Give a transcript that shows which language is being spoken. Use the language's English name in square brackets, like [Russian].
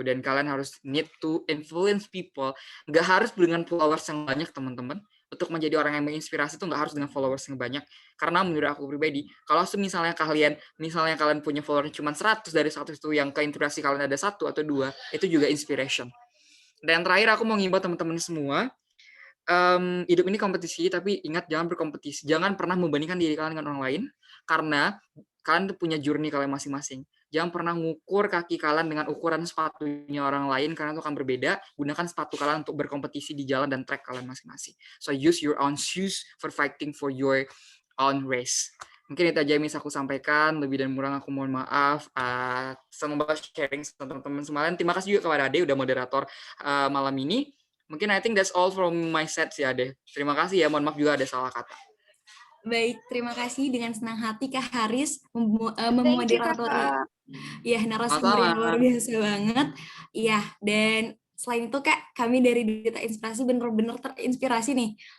[Indonesian] Dan kalian harus [English] need to influence people. [Indonesian] Nggak harus dengan followers yang banyak, teman-teman. Untuk menjadi orang yang menginspirasi itu nggak harus dengan followers yang banyak. Karena menurut aku pribadi, kalau misalnya kalian punya followers cuma 100 dari 100 itu yang keinspirasi kalian ada 1 atau 2, itu juga inspiration. Dan terakhir aku mau ngimbau teman-teman semua, hidup ini kompetisi, tapi ingat jangan berkompetisi. Jangan pernah membandingkan diri kalian dengan orang lain, karena kalian punya journey kalian masing-masing. Jangan pernah ngukur kaki kalian dengan ukuran sepatunya orang lain, karena itu akan berbeda. Gunakan sepatu kalian untuk berkompetisi di jalan dan track kalian masing-masing. [English] So use your own shoes for fighting for your own race. [Indonesian] Mungkin itu aja yang bisa aku sampaikan. Lebih dan kurang aku mohon maaf. Semoga sharing sama teman-teman semuanya. Terima kasih juga kepada Ade udah moderator malam ini. [English] Mungkin I think that's all from my set sih Ade. [Indonesian] Terima kasih ya, mohon maaf juga ada salah kata. Baik, terima kasih, dengan senang hati Kak Haris memoderatori ya narasumber yang luar biasa banget. Iya, dan selain itu Kak, kami dari Duta Inspirasi benar-benar terinspirasi nih.